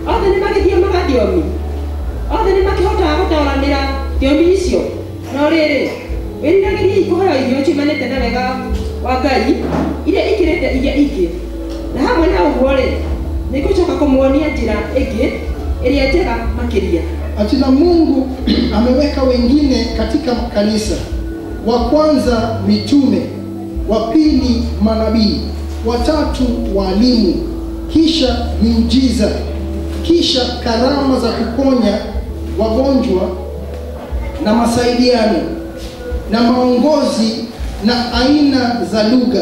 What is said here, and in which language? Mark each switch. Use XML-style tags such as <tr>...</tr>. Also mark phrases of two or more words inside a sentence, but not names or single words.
<ki>othe nĩ magĩthiĩ magathiomi, othe nĩ makĩhotaga gũtaũranĩra thiomi icio. No rĩrĩ, wĩriragĩriai kũheo irio ciumanĩte na wega wa Ngai iria ikĩrĩte iria ingĩ, na hamwe na ũguo-rĩ, nĩ ngũcoka kũmuonia njĩra ĩngĩ ĩrĩa njega makĩria.</ki> <sw>Atina Mungu ameweka wengine katika kanisa. Wa kwanza mitume, wa pili manabii, wa tatu walimu, kisha miujiza, kisha karama za kuponya wagonjwa na masaidiano na maongozi na aina za lugha.</sw>